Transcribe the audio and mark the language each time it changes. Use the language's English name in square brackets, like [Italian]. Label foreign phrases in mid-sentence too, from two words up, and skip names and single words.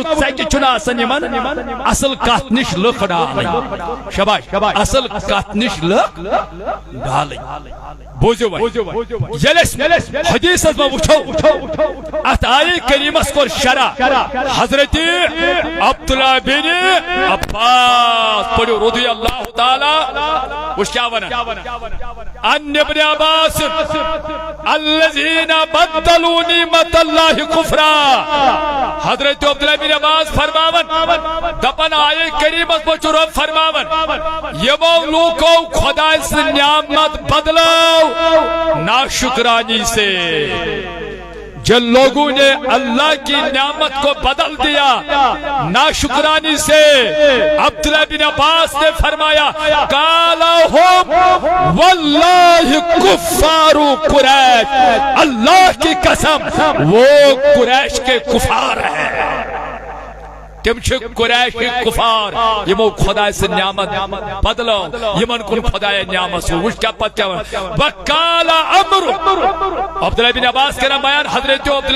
[Kashmiri] ژکہِ چھُنہٕ آسان یِمن اصل کتھ نِش لُکھ ڈالٕنۍ شاباش اصل کتھ نِش لُکھ ڈالٕنۍ بوزو ییٚلہِ حدیثس منٛز وٕچھو اتھ آیہِ کریٖمس کوٚر شرح حضرت عبداللہ بن عباس پٔرِو رضی اللہ تعالیٰ وٕچھ کیٛاہ ونان [Arabic] عن ابن عباس الذین بدلوا نعمت اللہ کفرا [Kashmiri] حضرت عبداللہ بن عباس فرماون دپن آیے کریمس منٛز چھُ رۄب فرماون یمو لوٗکو خۄداے سٕنٛز نعمت بدلٲو ناشکرانی سے [Urdu] جن لوگوں نے اللہ کی نعمت کو بدل دیا ناشکرانی سے عبداللہ بن عباس نے فرمایا [Arabic] قالا ہم واللہ کفار قریش [Urdu] اللہ کی قسم وہ قریش کے کفار ہیں [Kashmiri] تم چھ قریش کفار یمو خدا سے نعمت بدلو یمن کن خدا نعمت سو [Urdu] وش کیا پتہ وقال عمرو عبداللہ بن عباس کہنا بیان حضرت